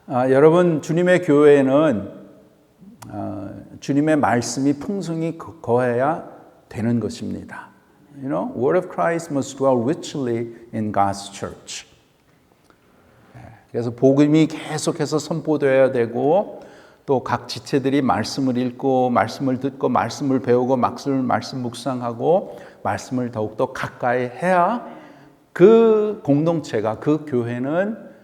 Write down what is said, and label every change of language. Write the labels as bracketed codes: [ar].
[ko] 여러분, 주님의 교회에는 주님의 말씀이 풍성히 거해야 되는 것입니다. [en] You know, word of Christ must dwell richly in God's church. [ko] 그래서 복음이 계속해서 선포되어야 되고, 또 각 지체들이 말씀을 읽고 말씀을 듣고 말씀을 배우고 말씀 묵상하고 말씀을 더욱더 가까이 해야 그 공동체가, 그 교회는